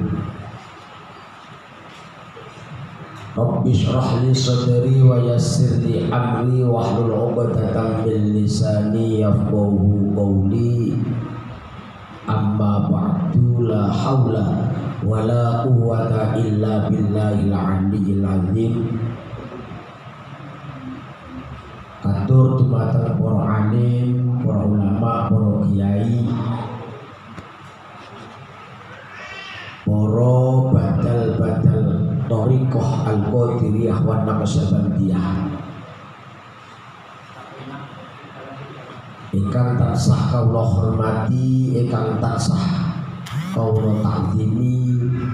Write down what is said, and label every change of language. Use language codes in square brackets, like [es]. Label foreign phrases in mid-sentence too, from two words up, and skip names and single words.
[ar] رب اشرح لي صدري ويسر لي أمري واحلل عقدة من لساني يفقهوا قولي. أما بعد لا حول ولا قوة إلا بالله العلي العظيم. [jv] Katur dumateng para alim, para ulama, para kiai, para badal-badal thariqah al-qadiriyah wa naqsyabandiyah ingkang tansah kawula hormati, ingkang tansah kawula ta'zimi,